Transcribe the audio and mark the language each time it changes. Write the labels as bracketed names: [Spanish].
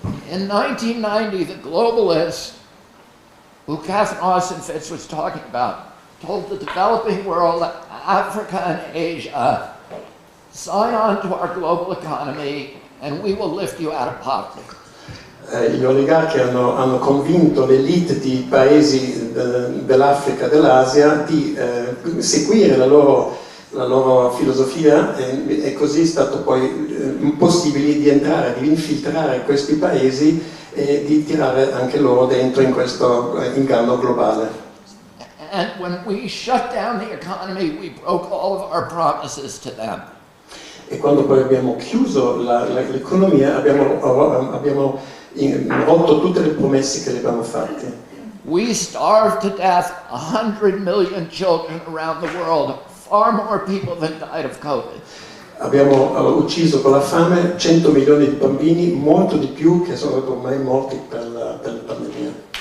[English] In 1990, the globalists, who Catherine Austin Fitts was talking about, told the developing world, Africa and Asia, sign on to our global economy and we will lift you out of poverty. [Italian] Gli oligarchi hanno convinto l'elite di paesi dell'Africa e dell'Asia di seguire la loro filosofia e così è stato poi possibile di entrare, di infiltrare questi paesi e di tirare anche loro dentro in questo inganno globale. [English] And when we shut down the economy, we broke all of our promises to them. [Italian] E quando poi abbiamo chiuso l'economia abbiamo rotto tutte le promesse che le abbiamo fatte. [English] We starved to death 100 million children around the world, far more people than died of COVID. [Italian] Abbiamo ucciso con la fame 100 milioni di bambini, molto di più che sono ormai morti per la pandemia.